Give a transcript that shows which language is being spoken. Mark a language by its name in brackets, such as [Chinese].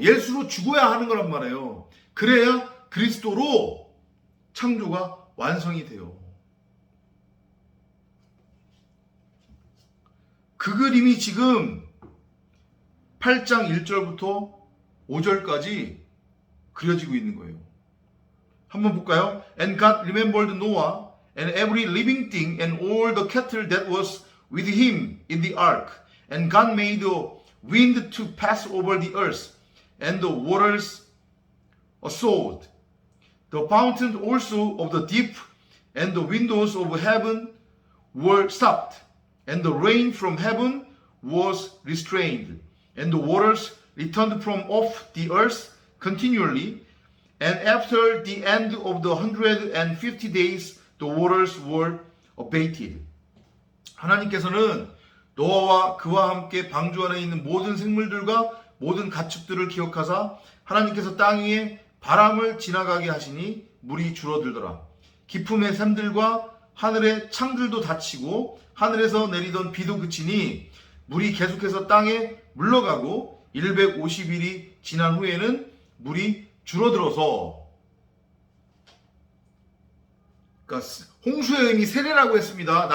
[Korean] 예수로 죽어야 하는 거란 말이에요. 그래야 그리스도로 창조가 완성이 돼요. 그 그림이 지금 8장 1절부터 5절까지 그려지고 있는 거예요. 한번 볼까요? [English] And God remembered Noah and every living thing and all the cattle that was with him in the ark. And God made the wind to pass over the earth, and the waters assaulted. The fountains also of the deep and the windows of heaven were stopped, and the rain from heaven was restrained, and the waters returned from off the earth continually. And after the end of the 150 days, the waters were abated. [Korean] 하나님께서는 노아와 그와 함께 방주 안에 있는 모든 생물들과 모든 가축들을 기억하사 하나님께서 땅 위에 바람을 지나가게 하시니 물이 줄어들더라. 깊음의 샘들과 하늘의 창들도 닫히고 하늘에서 내리던 비도 그치니 물이 계속해서 땅에 물러가고 150일이 지난 후에는 물이 줄어들어서, 그러니까 홍수의 의미 세례라고 했습니다.